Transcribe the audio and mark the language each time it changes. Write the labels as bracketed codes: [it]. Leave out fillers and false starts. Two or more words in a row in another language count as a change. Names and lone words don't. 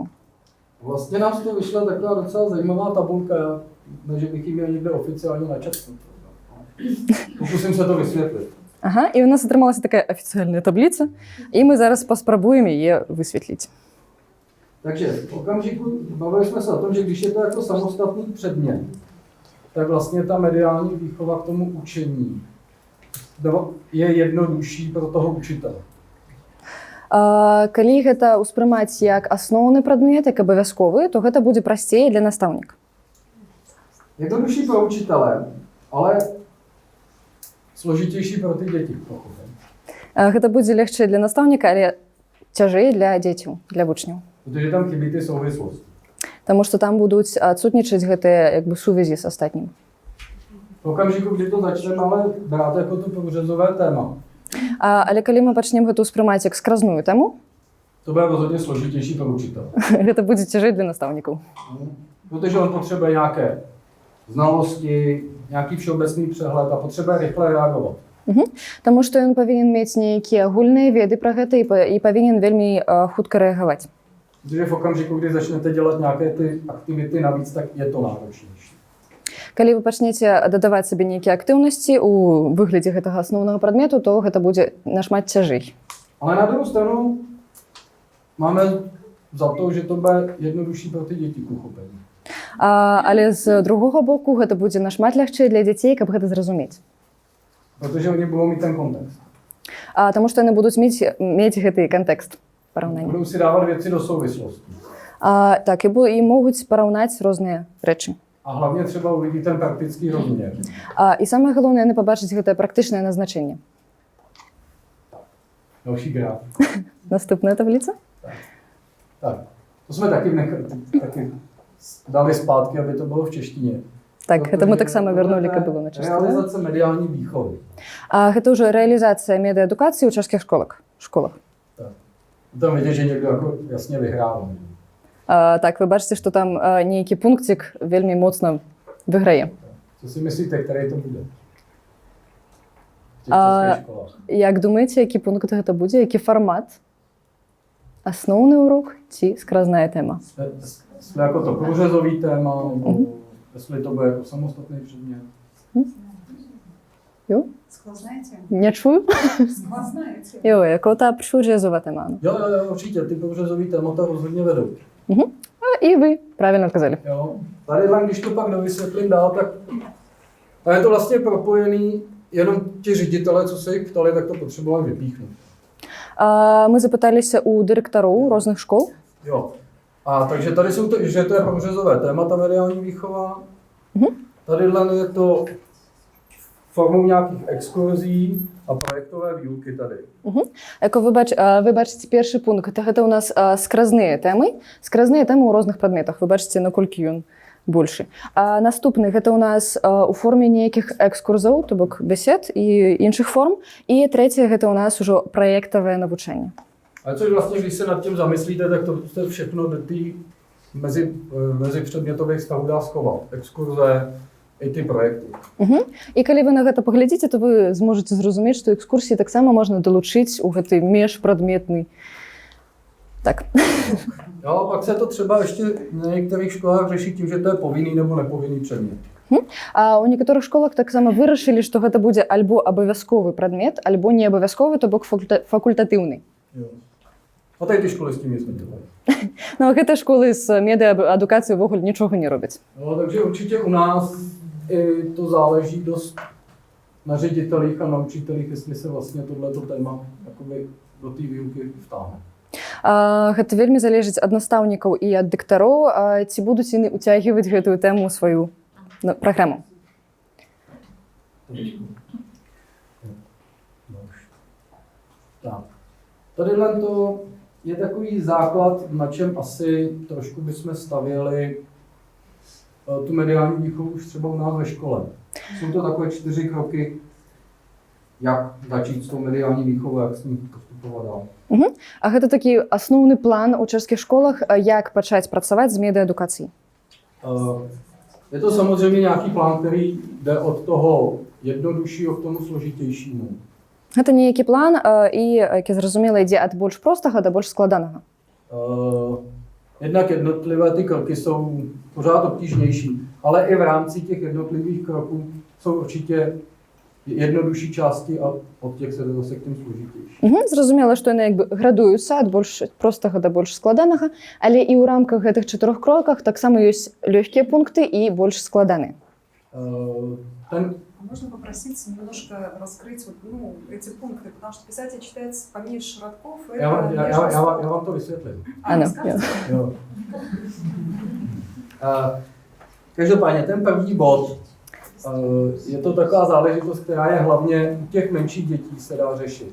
[cs] Vlastně nám z toho vyšla taková docela zajímavá tabulka, že bych ji měl někde oficiálně načetnout. Pokusím se to vysvětlit. [be] І у нас атрымалася такая афіцыяльная табліца, і мы зараз паспрабуем яе высветліць. [cs] Takže v okamžiku bavili jsme se o tom, že když je to jako samostatný předmět, tak vlastně ta mediální výchova k tomu učení je jednodušší pro toho učitele. [be] Калі гэта ўспрымаць як асноўны прадмет, як абавязковы, то гэта будзе прасцей для настаўніка. [cs] Jednodušší pro učitele, ale složitější pro ty děti. [be] Гэта будзе легчэй для настаўніка, але цяжэй для дзецяў, для вучняў. [cs] Protože tam chybí ty souvislosti. [be] Таму што там будуць адсутнічаць гэтыя сувязі з астатнім. [cs] V okamžiku, kdy to začneme ale brát jako to průřezové téma. [be] Але калі мы пачнем гэта ўспрымаць як скразную тэму, [cs] to bude rozhodně složitější pro učitele. [be] Гэта будзе цяжэй для настаўнікаў. [cs] Protože on potřebuje nějaké znalosti, nějaký všeobecný přehled a potřebuje rychle reagovat. [be] Таму што ён павінен мець нейкія агульныя веды пра гэта і павінен вельмі хутка рэагаваць. [cs] Protože v okamžiku, kdy začnete dělat nějaké ty aktivity navíc, tak je to náročnější. [be] Калі вы пачнеце дадаваць сабе нейкія актыўнасці у выглядзе гэтага асноўнага прадмету, то гэта будзе нашмат цяжэй. [cs] Ale na druhou stranu máme za to, že to bude jednodušší pro ty děti k uchopení. [be] Але з другога боку гэта будзе нашмат лягчэй для дзяцей, каб гэта зразумець. [cs] Protože oni budou mít ten kontext. [be] Таму што яны будуць мець гэты кантэкст параўнання. [cs] Budou si dávat věci do souvislosti. [be] Так, і могуць параўнаць розныя рэчы. [cs] A hlavně třeba uvidí ten praktický rozměr. [be] І самае галоўнае, яны пабачыць гэтае практычнае назначэнне. [cs] Další graf. [be] Наступная табліца. [cs] Tak, to jsme taky dali zpátky, aby to bylo v češtině. [be] Так, гэта мы таксама вярнулі, каб было на чэшскую. [cs] Realizace mediální výchovy. [be] Гэта ўжо рэалізацыя медыаадукацыі ў чэшскіх школах. [cs] Tak. Tam vidíte, že někdo jako jasně vyhrál. [be] Так, вы бачыце, што там нейкі пунктик вельмі моцна выграе. [cs] Co si myslíte, který to bude? V těch českých školách. [be] Як думаеце, які пункт гэта будзе, які фармат? Асноўны урок ці скразная тэма? [cs] Jestli jako to průřezový téma, nebo jestli to bude jako samostatný předmět. Jo? [ru] Сквозная тема. Не чую? Сквозная тема. [cs] Jo, jako tá průřezová téma. No. Jo, určitě, ty průřezový témata rozhodně vedou. [uk] І ви правильно odkazali. [cs] Jo. Tady, když to pak dovysvětlím dál, tak je to vlastně propojený, jenom ti ředitelé, co se jich ptali, tak to potřebovali vypíchnout. [uk] Ми запиталися у директорів різних школ. [cs] Jo. A takže tady jsou to, že to je průřezové témata mediální výchova. Tady je to formou nějakých exkurzí a projektové výuky tady. [uk] Як ви бачите, перший пункт [be] гэта у нас скразныя тэмы ў розных прадметах. Вы бачыце, наколькі ён большы. Наступны гэта у нас у форме нейкіх экскурзаў, то бок бесед і іншых форм. І трэцяе гэта у нас ужо праектавае навучанне. [cs] Ale což vlastně, když se nad tím zamyslíte, tak to se všechno do té mezi předmětových stavů dá schovat. Exkurze i ty projekty. [be] І калі вы на гэта паглядзіце, то вы зможаце зразумець, што экскурсіі таксама можна далучыць у гэты межпрадметны. Так. [cs] Jo, a pak se to třeba ještě na některých školách řeší tím, že to je povinný nebo nepovinný předmět. [be] А ў некаторых школах таксама вырашылі, што гэта будзе альбо абавязковы прадмет, альбо не абавязковы, то бок факультатыўны. [cs] Jo. A tady ty školy s tím nic nedělají. [be] Ну, гэтыя школы з медыаадукацыі ўвогуле нічога не робяць. [cs] No, takže určitě u nás i to záleží dost na ředitelích a na učitelích, jestli se vlastně tohleto téma jakoby do té výuky vtáhne. [be] Гэта вельмі залежыць ад настаўнікаў і ад дыктароў, ці будуць яны ўцягваць гэтую тэму ў сваю праграму. [cs] Tak. Tadyhle to je takový základ, na čem asi trošku bychom stavěli tu mediální výchovu už třeba u nás ve škole. Jsou to takové 4 kroky, jak začít s tou mediální výchovou, jak s ním postupovat dál. [be] А гэта такі асноўны план у чэшскіх школах, як пачаць працаваць з медыаадукацыяй. [cs] Je to samozřejmě nějaký plán, který jde od toho jednoduššího k tomu složitějšímu. [be] Гэта нейкі план, і, як я зразумела, ідзе ад больш простага да больш складанага. [cs] Jednak jednotlivé ty kroky jsou pořád obtížnější, ale i v rámci těch jednotlivých kroků jsou určitě jednodušší části a od těch se zase k tým složitější. [be] Зразумела, што яны градуюцца ад больш простага да больш складанага, але і ў рамках гэтых 4 кроках таксама ёсць лёгкія пункты і больш складаныя. [ru] Можно попросить немножко раскрыть эти пункты, потому что писатель читается поменьше родков. [cs] Já vám to vysvětlím. Ano, jo. Každopádně ten první bod, je to taková záležitost, která je hlavně u těch menších dětí se dá řešit.